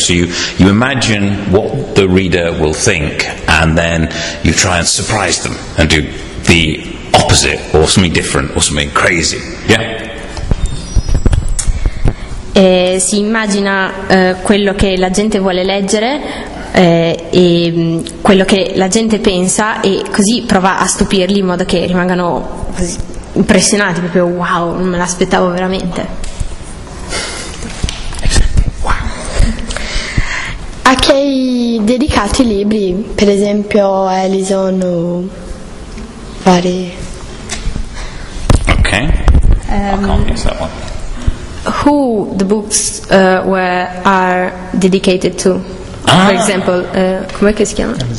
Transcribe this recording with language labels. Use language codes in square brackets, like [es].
[en] So you imagine what the reader will think, and then you try and surprise them and do the opposite, or something different, or something crazy. Yeah? [it] Si immagina quello che la gente vuole leggere e quello che la gente pensa, e così prova a stupirli in modo che rimangano così impressionati, proprio wow, non me l'aspettavo veramente. A chi hai dedicato i libri? Per esempio Alison o vari... [en] Okay. I can't guess that one. Who the books are dedicated to? For example, [it] come che si chiama?